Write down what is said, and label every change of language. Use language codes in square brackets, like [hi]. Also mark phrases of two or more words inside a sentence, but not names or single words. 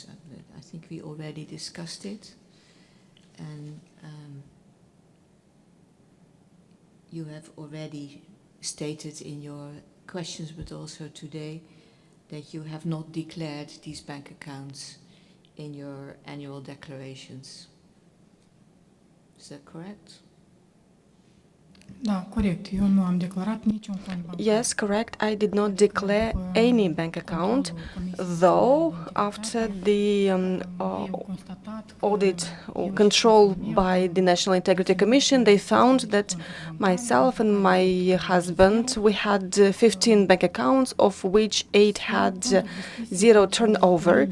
[en] I think we already discussed it, and you have already stated in your questions, but also today, that you have not declared these bank accounts in your annual declarations. Is that correct? [ro] Da, corect. Eu nu am declarat niciun cont bancar. [en] Yes, correct. I did not declare any bank account, though after the audit or control by the National Integrity Commission, they found that myself and my husband, we had 15 bank accounts, of which 8 had zero turnover.